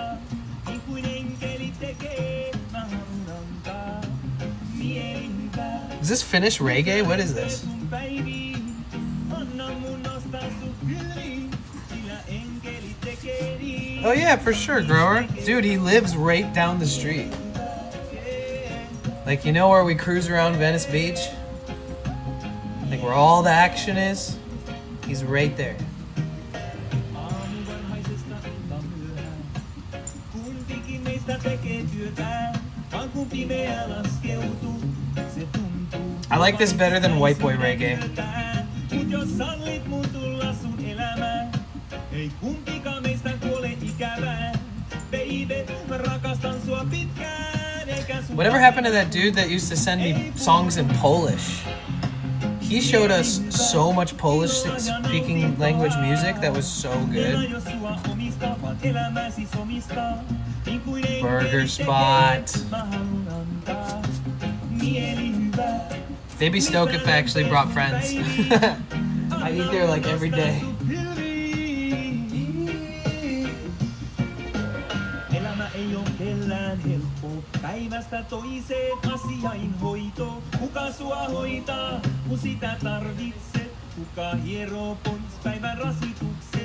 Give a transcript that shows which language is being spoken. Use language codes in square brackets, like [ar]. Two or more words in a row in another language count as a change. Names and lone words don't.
[fi] Niin kuin enkeli tekee, mä haluan antaa. Mieli hyvä. [en] Is this Finnish reggae? What is this? [fi] Sun päiviin. Anna mun nostaa sut yli. Sillä enkeli tekee niin. [en] Oh yeah, for sure, Grower. Dude, he lives right down the street. Like, you know where we cruise around Venice Beach? Like where all the action is? He's right there. [fi] Aamuvarhaisesta iltamyöhään. Kumpikin meistä tekee työtään. Vaan kun pimeä laskeutuu, se tuntuu. [en] I like this better than White Boy Reggae. [fi] Mut jos sallit mun tulla sun elämään, ei kumpikaan meistä kuole ikävään. Baby, mä rakastan sua pitkään, eikä sun... [en] Whatever happened to that dude that used to send me songs in Polish? He showed us so much Polish speaking language music that was so good. Burger Spot. They'd be stoked if I actually brought friends. I eat there like every day. [fi] Elämä ei oo kellään helppo. Päivästä toiseen asiain hoito. Kuka sua hoitaa, kun sitä tarvitset? Kuka hieroo pois päivän rasitukset?